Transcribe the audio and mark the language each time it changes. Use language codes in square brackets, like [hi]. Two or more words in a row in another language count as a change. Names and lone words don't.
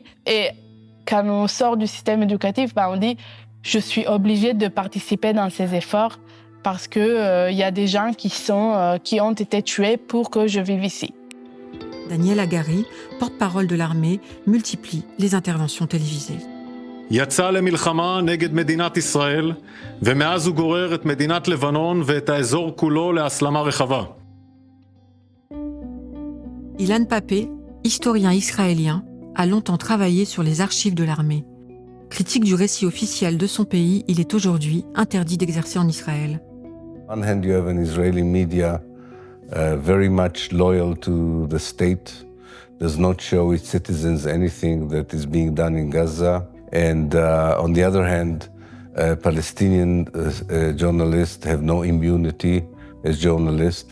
[fr] Et quand on sort du système éducatif, on dit « je suis obligé de participer dans ces efforts parce que y a des gens qui ont été tués pour que je vive ici ». Daniel Hagari, porte-parole de l'armée, multiplie les interventions télévisées. [he] יצא למלחמה נגד מדינת ישראל, ומאז הוא גורר את מדינת לבנון ואת האזור כולו להסלמה רחבה. [fr] Ilan Pappé, historien israélien, a longtemps travaillé sur les archives de l'armée. Critique du récit officiel de son pays, il est aujourd'hui interdit d'exercer en Israël. [en] On one hand, you have an Israeli media very much loyal to the state, does not show its citizens anything that is being done in Gaza. And on the other hand, Palestinian journalists have no immunity as journalists.